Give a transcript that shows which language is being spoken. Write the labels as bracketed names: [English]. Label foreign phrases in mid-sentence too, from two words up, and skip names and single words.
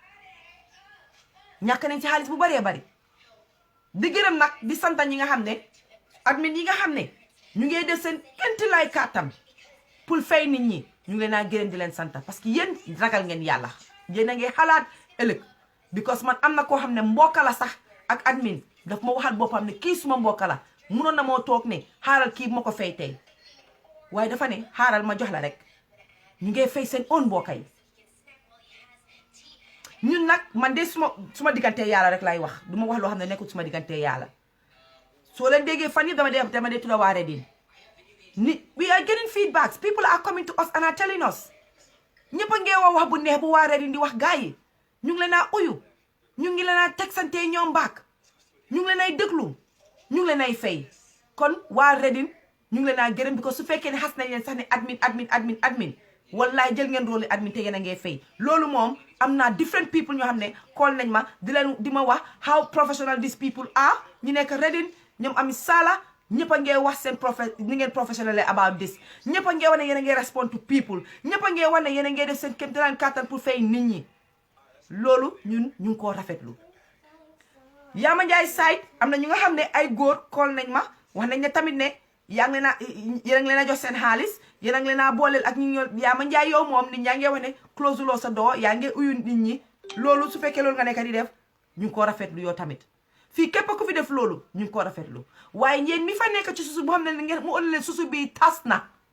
[Wolof] di gërëm nag di santa ñi nga xam ne admin yi nga xam ne ñu ngi def seen kenti lay kàttam pour fay nit ñi ñu ngi leen a gërëm di leen santa parce que yéen ragal ngeen yàlla yéen a ngi xalaat ëllëg because man am na koo xam ne mbokka la sax ak admin daf ma waxal boppam ne kii suma mbokka la munoon na moo toog ne xaaral kii ma ko fay tey waaye dafa ne xaaral ma jox la rek ñu ngi fay seen own mbokka yi ñun nag man de suma diggante yàlla rek lay wax du ma wax loo xam ne nekkul suma diggante yàlla soo leen déggee fan yi dama dee tudda waa Reddit [English] we are getting feedbacks people are coming to us and are telling us [Wolof] ñëpp a ngee wax bu neex bu waa Reddit di wax gars yi ñu ngi leen a uyu ñu ngi leen a tegsante ñoom baak ñu ngi leen ay déglu ñu ngi leen ay fay kon waa Reddit ñu ngi leen a gërëm bi ko su fekkee ne xas nañ leen sax ne admin wallaay jël ngeen rôle admin te yéen a ngee fay loolu moom am naa [English] different people [Wolof] ñoo xam ne call nañ ma di ma wax [English] how professional these people are [Wolof] ñu nekk Reddit ñoom ami sala ñëpp a ngee wax seen ni ngeen professionnel [English] about this [Wolof] ñëpp a ngee wax ne yéen a ngee [English] respond to people [Wolof] ñëpp a ngee wax ne yéen a ngee def seen kéemtalaay kàttan pour fay nit ñi loolu ñun ñu ngi koo rafetlu Yaama Njaay site am na ñu nga xam ne ay góor call nañ ma wax nañ ne tamit ne yaa ngi leen a jox seen xaalis yéen a ngi leen a booleel ak ñu Yaama Njaay yow moom nit ñaa ngi wax ne close loo sa doo yaa ngi uyu nit ñi loolu su fekkee loolu nga nekk di def ñu ngi koo rafetlu yow tamit fii képp ku fi def loolu ñu ngi koo rafetlu waaye yéen mi fa nekk ci susu boo xam ne ngeen mu ëllëg leen susu bi tas na